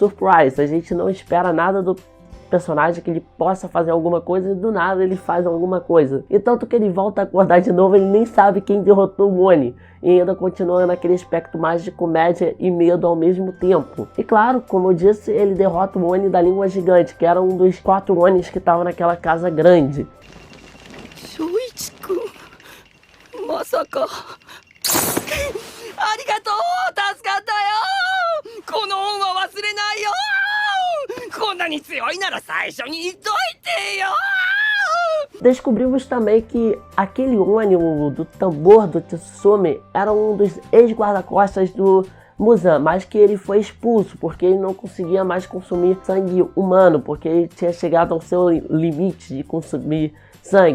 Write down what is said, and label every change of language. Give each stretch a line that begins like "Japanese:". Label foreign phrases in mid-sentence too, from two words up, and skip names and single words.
Portuguese: A gente não espera nada do personagem que ele possa fazer alguma coisa e do nada ele faz alguma coisa. E tanto que ele volta a acordar de novo, ele nem sabe quem derrotou o Oni. E ainda continua naquele aspecto mais de comédia e medo ao mesmo tempo. E claro, como eu disse, ele derrota o Oni da língua gigante, que era um dos 4 Onis que estavam naquela casa grande.
Japanese: 正一くん、まさか. ありがとう、助かったよ. この恩は忘れないよ. こんなに強いなら最初に言っといてよ.
Portuguese: Descobrimos também que aquele Oni do tambor do Tsutsumi era um dos ex-guarda-costas do Muzan, mas que ele foi expulso porque ele não conseguia mais consumir sangue humano, porque ele tinha chegado ao seu limite de consumir sangue.